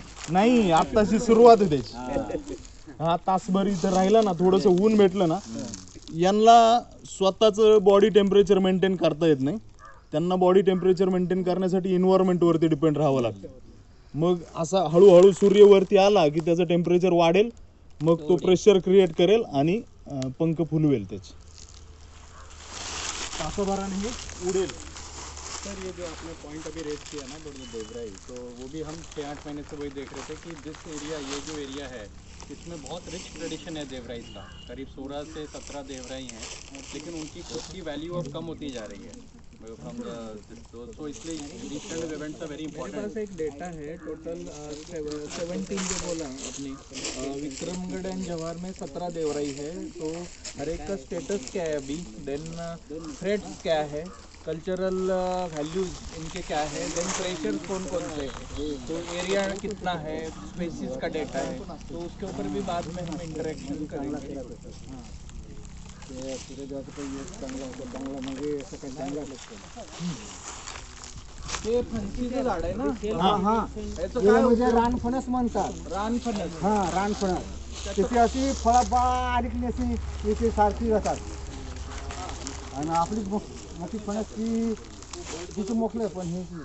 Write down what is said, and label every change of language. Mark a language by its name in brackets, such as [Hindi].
[Marathi] नाही, आत्ताची सुरुवात आहे त्याची. हा तासभर इथं राहिला ना, थोडंसं ऊन भेटलं ना, यांना स्वतःचं बॉडी टेम्परेचर मेंटेन करता येत नाही. त्यांना बॉडी टेम्परेचर मेंटेन करण्यासाठी इन्व्हायरमेंटवरती डिपेंड राहावं लागतं. मग असा हळूहळू सूर्यवरती आला की त्याचं टेम्परेचर वाढेल, मग तो प्रेशर क्रिएट करेल आणि पंख फुलवेल त्याचे. तासाभराने हे उडेल. [Hindi] सर ये जो आपने पॉइंट अभी रेज किया ना देवराई, तो वो भी हम 6-8 महीने से वही देख रहे थे कि दिस एरिया, ये जो एरिया है इसमें बहुत रिच ट्रेडिशन है देवराई का. करीब 16 से 17 देवराई हैं, लेकिन उनकी खुद की वैल्यू अब कम होती जा रही है फ्रॉम द, तो इसलिए [English] these kind of events are very [Hindi] मेरे [English] important. [Hindi] पास एक डेटा है टोटल 17 जो बोला अपनी विक्रमगढ़ एंड जवाहर में 17 देवराई है. तो हर एक का स्टेटस क्या है अभी, देन थ्रेड्स क्या है, कल्चरल वैल्यूज इनके क्या है, देन प्रेशर कौन कौन से है, तो एरिया कितना है, स्पेसिस का डेटा है, तो उसके ऊपर भी बाद में हम इंटरेक्शन करेंगे. [Marathi] सूर्यदेवाचं पण यश चांगला होतं, चांगला म्हणजे असं काही चांगलं ते फणसीचं झाड आहे ना? हा याचं हे काय म्हणजे रानफणस म्हणतात. रानफणस. हा रानफणस. त्याची अशी फळं बारीक अशी याची सारखी जातात आणि आपली मोठी फणस ती तिची मोकळे पण हे